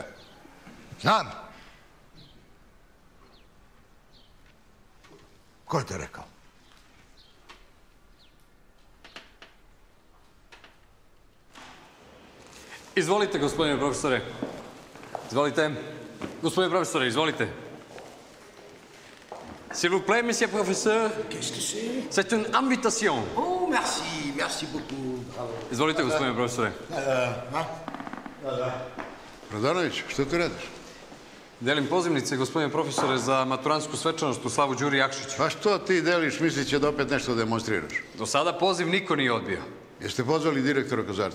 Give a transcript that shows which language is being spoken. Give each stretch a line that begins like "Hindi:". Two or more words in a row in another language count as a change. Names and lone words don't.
Serbian: Znam. Ko je te rekao? Izvolite, gospodine profesore. Izvolite. Gospodine profesore, izvolite.
French: S'il vous plaît, monsieur professeur. Qu'est-ce que c'est? C'est une invitation. Oh, merci beaucoup. Bravo.
Serbian: Izvolite, gospodine profesore. Prodanović, što tu radiš? Delim pozivnice, gospodine profesore, za maturantsku svečanost u slavu Đuri Jakšiću. Pa što ti deliš, mislit će da opet nešto demonstriraš? Do sada poziv niko nije odbio. Jeste pozvali direktora Kozarca?